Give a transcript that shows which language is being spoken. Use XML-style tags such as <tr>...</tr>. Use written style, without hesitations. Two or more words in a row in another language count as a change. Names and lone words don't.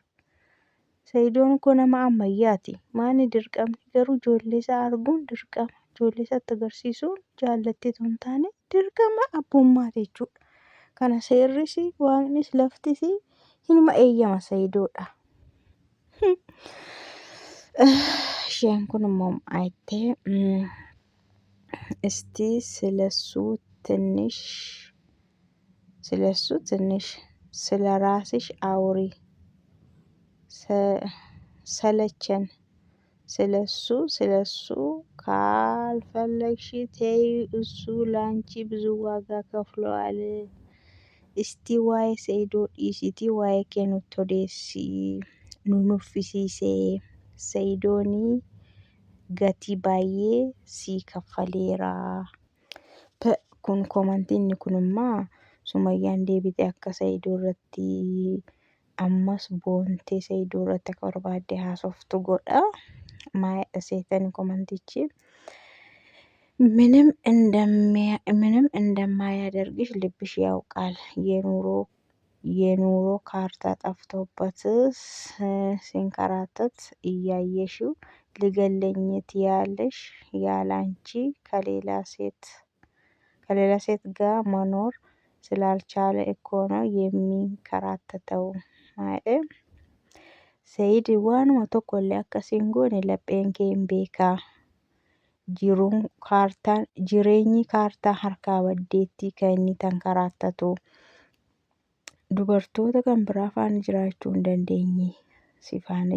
<om>Sa'iidoon koo nama ammayyaati. Maali dirqamni garuu ijoollee isaa arguun dirqama. Ijoollee isaatti agarsiisuun jaallattee osoo hin taane dirqama abbummaati jechuudha. Kana seerris waaqnis laftis hinuma eeyyama Sa'iidoodha. Isheen kun immoo maayettee</om> <am>እስቲ ስለሱ ትንሽ ስለ ራስሽ አውሪ ሰለቸን። ስለሱ ካልፈለግሽ ተይው እሱ ላንቺ ብዙ ዋጋ ከፍሏል። እስቲ ዋይ</am> <om>Sa'iidoo dhiisitii waa'ee kee nutti odeessii nu nuffisiisee Sa'iidoon gatii baay'ee sii kaffaleera. Kun komantiin kun immoo Sumayyaan deebitee akka Sa'iidoo irratti ammas boontee Sa'iidoo irratti akka barbaadde haasoftu godha. Maayidha seetanii komantichi.</om> <am>ምንም እንደማያደርግሽ ልብሽ ያውቃል የኑሮ ካርታ ጠፍቶበት ሲንከራተት እያየሽው ሊገለኝ ትያለሽ ያላንቺ ከሌላ ሴት ጋር መኖር ስላልቻለ እኮ ነው የሚንከራተተው ማለት ሰኢድ</am> <om>waanuma tokkollee akkasiin goone lapheen kee hin beekaa jireenyi kaartaa harkaa baddeetti kan inni tankaraattatu dubartoota kan biraa faana jiraachuu hin dandeenye si faana</om>